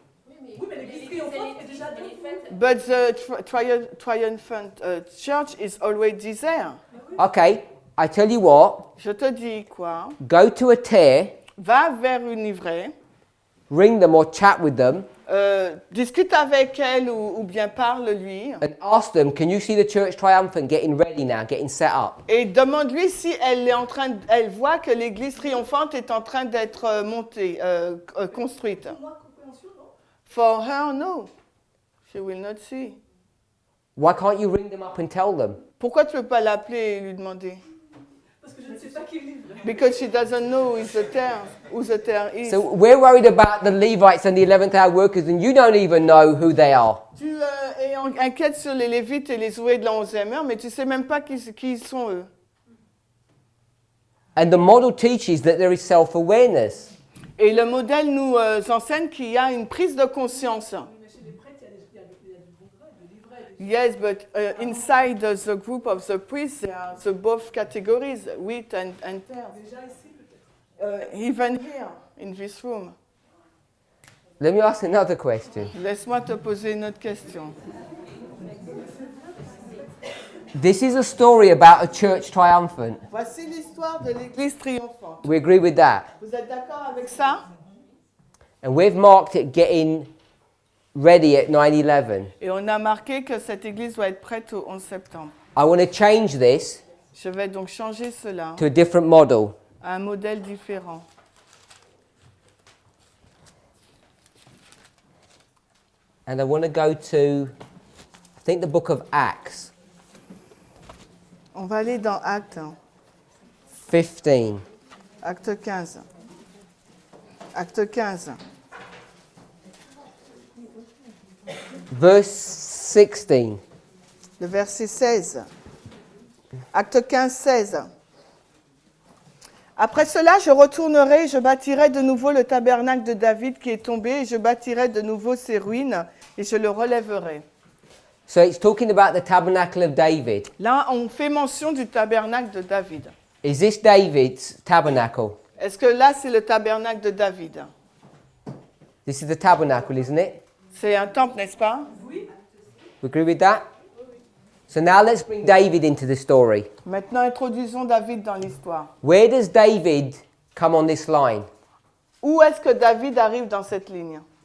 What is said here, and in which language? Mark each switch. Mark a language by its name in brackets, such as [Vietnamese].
[French] Oui, mais l'Église triomphante est déjà debout. [English] But the triumphant church is already there. Okay, I tell you what, [French] Je te dis quoi? [English] go to a tear, [French] Va vers une ivraie, [English] ring them or chat with them, [French] discute avec elle ou bien parle-lui [English] and ask them, can you see the church triumphant getting ready now, getting set up? [French] et demande-lui si elle voit que l'église triomphante est en train d'être montée, construite. Moi, compréhension, non? [English] For her, no. She will not see. Why can't you ring them up and tell them? [French] Pourquoi tu ne peux pas l'appeler et lui demander? Parce que je ne sais pas qui livre. [English] Because she doesn't know who the tear is. So we're worried about the Levites and the 11th hour workers, and you don't even know who they are. [French] Tu es inquiète sur les Lévites et les ouvriers de la 11e heure, mais tu ne sais même pas qui sont eux. [English] And the model teaches that there is self-awareness. [French] Et le modèle nous enseigne qu'il y a une prise de conscience. Mais chez les prêtres, il y a du bon vrai, de l'ivraie. [English] Yes, but inside the group of the priests, there are both categories, wheat and tares. [French] Déjà ici, peut-être. [English] Even here. in this room. Let me ask another question. [French] Laisse-moi te poser une autre question. [English] This is a story about a church triumphant. [French] Voici l'histoire de l'Église triomphante. [English] We agree with that. [French] Vous êtes d'accord avec ça? [English] And we've marked it getting ready at 9/11. [French] Et on a marqué que cette Église doit être prête au 11 septembre. [English] I want to change this [French] Je vais donc changer cela [English] to a different model. [French] à un modèle différent. [English] And I want to go to, I think, the book of Acts [French] On va aller dans Acte [English] 15. [French] Acte 15. Acte 15. [English] Verse 16. [French] Le verset 16. Acte 15, 16. Après cela, je retournerai, je bâtirai de nouveau le tabernacle de David qui est tombé, et je bâtirai de nouveau ses ruines, et je le relèverai. [English] So it's talking about the tabernacle of David. [French] Là, on fait mention du tabernacle de David. [English] Is this David's tabernacle? [French] Est-ce que là, c'est le tabernacle de David? [English] This is the tabernacle, isn't it? [French] C'est un temple, n'est-ce pas? [English] We agree with that? So now let's bring David into the story. [French] Maintenant, introduisons David dans l'histoire. [English] Where does David come on this line? [French] Où est-ce que David arrive dans cette ligne?